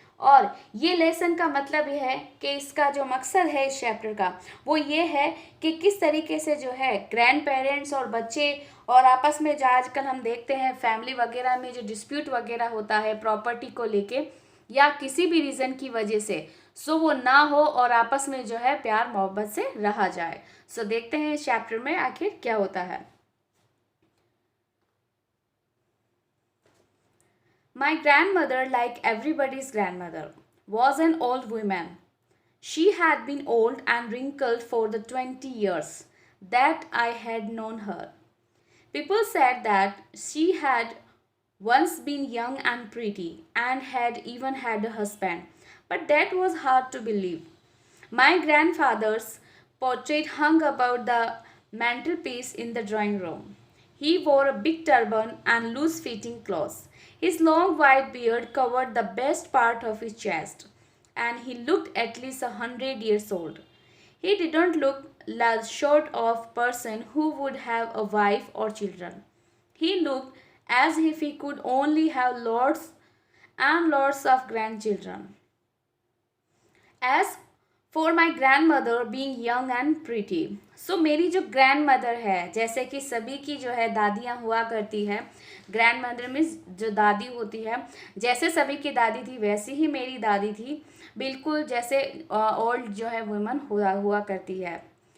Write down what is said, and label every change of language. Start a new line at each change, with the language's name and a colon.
Hindi: और ये लेसन का मतलब ये है कि इसका जो मकसद है इस चैप्टर का वो ये है कि किस तरीके से जो है ग्रैंड पेरेंट्स और बच्चे और आपस में, जो आजकल हम देखते हैं फैमिली वगैरह में जो डिस्प्यूट वगैरह होता है प्रॉपर्टी को लेके या किसी भी रीज़न की वजह से, सो वो ना हो और आपस में जो है प्यार मोहब्बत से रहा जाए। सो देखते हैं इस चैप्टर में आखिर क्या होता है।
English: My grandmother, like everybody's grandmother, was an old woman. She had been old and wrinkled for the 20 years that I had known her. People said that she had once been young and pretty and had even had a husband, but that was hard to believe. My grandfather's portrait hung about the mantelpiece in the drawing room. He wore a big turban and loose fitting clothes. His long white beard covered the best part of his chest, and he looked at least 100 years old. He didn't look like short of person who would have a wife or children. He looked as if he could only have lots and lots of grandchildren. As for my grandmother being young and pretty,
Hindi: सो मेरी जो grand mother है, जैसे कि सभी की जो है दादियाँ हुआ करती है, ग्रैंड मदर मीन्स जो दादी होती है, जैसे सभी की दादी थी वैसी ही मेरी दादी थी, बिल्कुल जैसे ओल्ड जो है वुमन हुआ करती है।